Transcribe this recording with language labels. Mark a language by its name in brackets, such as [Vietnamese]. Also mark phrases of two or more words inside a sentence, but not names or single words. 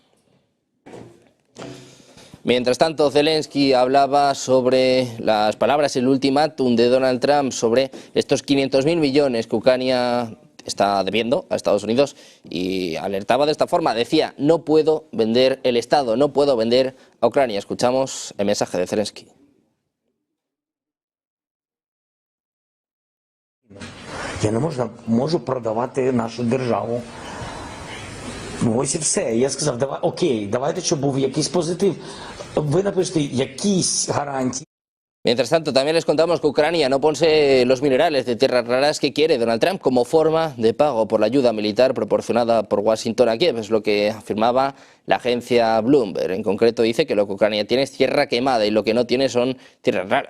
[Spanish] Mientras tanto, Zelensky hablaba sobre las palabras, el ultimátum de Donald Trump sobre estos 500.000 millones que Ucrania está debiendo a Estados Unidos, y alertaba de esta forma. Decía: no puedo vender el Estado, no puedo vender a Ucrania. Escuchamos el mensaje de Zelensky. [Ukrainian] Я не можу продавати нашу державу. Ось і все. Я сказав, давай, окей, давайте, щоб був якийсь позитив. Ви напишете якісь гарантії. [Spanish] Mientras tanto, también les contamos que Ucrania no posee los minerales de tierras raras que quiere Donald Trump como forma de pago por la ayuda militar proporcionada por Washington a Kiev. Es lo que afirmaba la agencia Bloomberg. En concreto dice que lo que Ucrania tiene es tierra quemada y lo que no tiene son tierras raras.